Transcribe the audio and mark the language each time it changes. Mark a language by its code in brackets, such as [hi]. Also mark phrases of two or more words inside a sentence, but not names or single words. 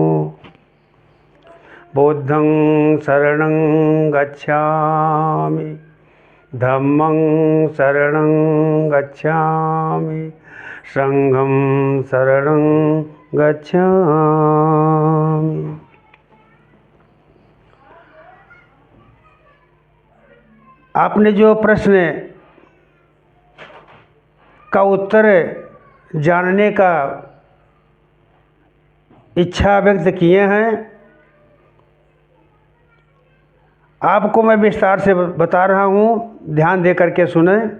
[pi] बुद्धं शरणं गच्छामि, धम्मं शरणं गच्छामि, संघं शरणं गच्छामि। [hi] आपने जो प्रश्न का उत्तर जानने का इच्छा व्यक्त किए हैं, आपको मैं विस्तार से बता रहा हूँ, ध्यान दे करके सुने।